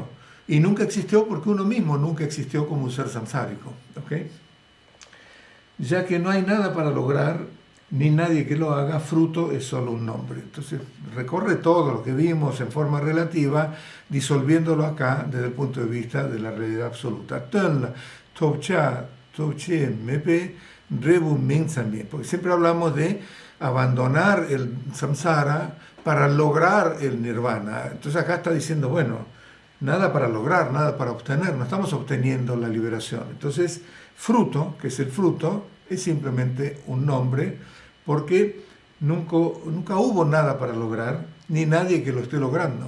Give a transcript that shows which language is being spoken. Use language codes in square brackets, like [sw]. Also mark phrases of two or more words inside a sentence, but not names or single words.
[es] Y nunca existió porque uno mismo nunca existió como un ser samsárico. ¿Okay? Ya que no hay nada para lograr, ni nadie que lo haga, fruto es solo un nombre. Entonces recorre todo lo que vimos en forma relativa, disolviéndolo acá desde el punto de vista de la realidad absoluta. [bo] Tönla, topcha, topche, mepe, rebu también. [es] Porque siempre hablamos de abandonar el samsara para lograr el nirvana. Entonces acá está diciendo, bueno, nada para lograr, nada para obtener, no estamos obteniendo la liberación. Entonces, fruto, que es el fruto, es simplemente un nombre, porque nunca hubo nada para lograr, ni nadie que lo esté logrando.